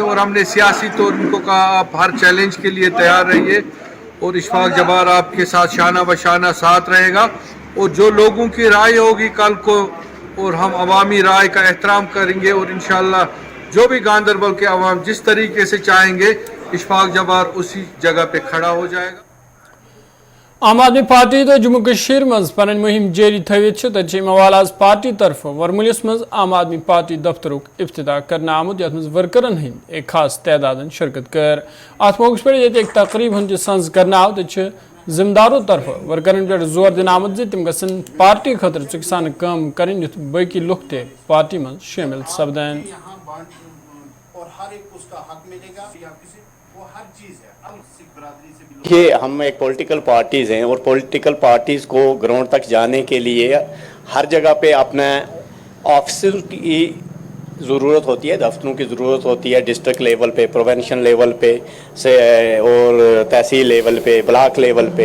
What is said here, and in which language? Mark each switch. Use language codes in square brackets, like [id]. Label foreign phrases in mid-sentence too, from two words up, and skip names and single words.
[ur] اور ہم نے سیاسی طور ان کو کہا آپ ہر چیلنج کے لیے تیار رہیے اور اشفاق جبار آپ کے ساتھ شانہ بشانہ ساتھ رہے گا اور جو لوگوں کی رائے ہوگی کل کو اور ہم عوامی رائے کا احترام کریں گے اور ان شاء اللہ جو بھی گاندربل کے عوام جس طریقے سے چاہیں گے اشفاق جبار اسی جگہ پہ کھڑا ہو جائے گا. [ks] आम आदमी पार्टी तो जम्मू कश्मीर मज पन मुहिम जारी थवित तवाल आज पार्टी तरफ वरमुलिस मज आम आदमी पार्टी दफ्तरुक इफ्तिताह करना आमुद यथ मज वर्करन हंद एक खास तादाद शिरकत कर अत मौके पे एक तकरीब हंद सज कर आव तो जिम्मेदारों तरफ वर्करन पे जोर दिन आमुद तम गसन पार्टी खतर चुकसान काम कर युथ बाकी लुक ते पार्टी मज शामिल सपदन। [ur] دیکھیے ہم ایک [en] political parties [ur] ہیں اور [en] political parties [ur] کو گراؤنڈ تک جانے کے لیے ہر جگہ پہ اپنے آفیسر کی ضرورت ہوتی ہے، دفتروں کی ضرورت ہوتی ہے, [en] district level [ur] پہ, [en] provincial level [ur] پہ سے اور تحصیل لیول پہ, [en] block level [ur] پہ.